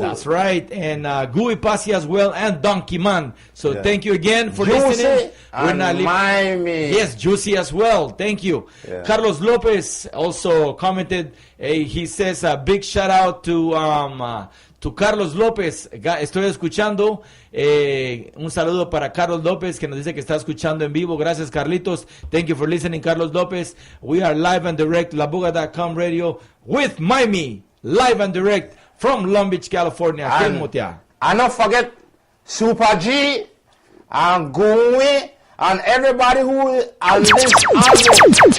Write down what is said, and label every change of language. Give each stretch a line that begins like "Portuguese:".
English: That's right, and Gui Pasi as well, and Donkey Man. So thank you again for listening. We're not Mimé. Yes, Juicy as well. Thank you. Yeah. Carlos Lopez also commented. He says a big shout out to
Spanish: to Carlos López. Estoy escuchando. Un saludo para Carlos López, que nos dice que está escuchando en vivo. Gracias,
English: Carlitos. Thank you for listening, Carlos López. We are live and direct, labuga.com radio with Mimé, live and direct from Long Beach, California. And don't forget Super G and Gumi and everybody who is on this album.